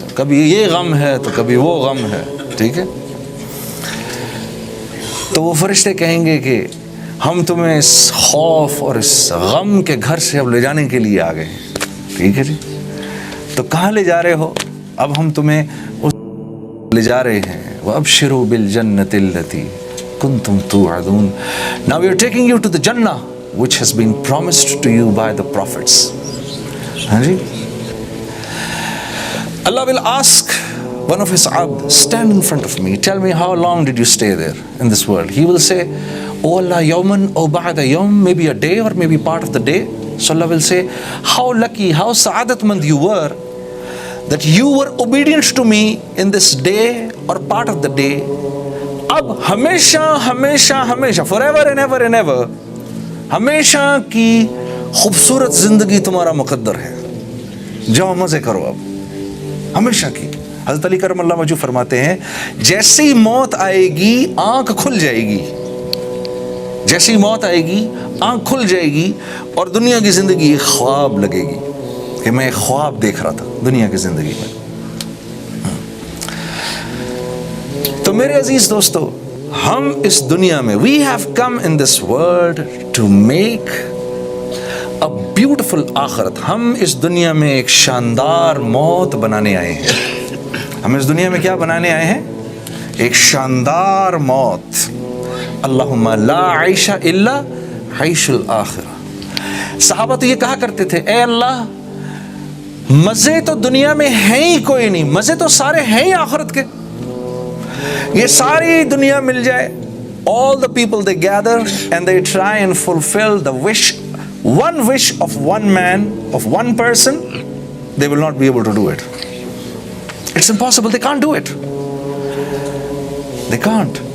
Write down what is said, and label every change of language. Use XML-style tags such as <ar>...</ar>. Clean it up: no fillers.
<ur>کبھی یہ غم ہے تو کبھی وہ غم ہے. ٹھیک ہے، تو وہ فرشتے کہیں گے کہ ہم تمہیں اس خوف اور اس غم کے گھر سے اب لے جانے کے لیے آ گئے ہیں. ٹھیک ہے جی، تو کہاں لے جا رہے ہو؟ اب ہم تمہیں لے جا رہے ہیں.</ur> <ar>وَأَبْشِرُوا بِالْجَنَّةِ الَّتِي كُنْتُمْ تُوعَدُونَ.</ar> <en>Now we are taking you to the Jannah which has been promised to you by the prophets.</en> <ur>ہاں جی،</ur> <en>Allah will ask one of his abd, stand in front of me, tell me how long did you stay there in this world. He will say, oh Allah,</en> <ar>yawman aw ba'da yawm,</ar> <en>maybe a day or maybe part of the day. So Allah will say, how lucky, how sa'adatmand you were that you were obedient to me in this day or part of the day.</en> <ur>اب ہمیشہ ہمیشہ ہمیشہ</ur> <en>forever and ever and ever</en> <ur>ہمیشہ کی خوبصورت زندگی تمہارا مقدر ہے. جاؤ مزے کرو اب ہمیشہ کی. حضرت علی کرم اللہ وجہ فرماتے ہیں جیسی موت آئے گی آنکھ کھل جائے گی، جیسی موت آئے گی آنکھ کھل جائے گی اور دنیا کی زندگی ایک خواب لگے گی کہ میں ایک خواب دیکھ رہا تھا دنیا کی زندگی میں. تو میرے عزیز دوستو، ہم اس دنیا میں</ur> <en>we have come in this world to make a beautiful آخرت.</en> <ur>ہم اس دنیا میں ایک شاندار موت بنانے آئے ہیں. ہم اس دنیا میں کیا بنانے آئے ہیں؟ ایک شاندار موت.</ur> <ar>اللہم لا عیش الا عیش الآخرہ.</ar> <ur>صحابہ تو یہ کہا کرتے تھے، اے اللہ مزے تو دنیا میں ہیں ہی کوئی نہیں، مزے تو سارے ہیں ہی آخرت کے. یہ ساری دنیا مل جائے.</ur> <en>All the people they gather and they try and fulfill the wish, one wish of one man, of one person, they will not be able to do it. It's impossible. They can't do it. They can't.</en>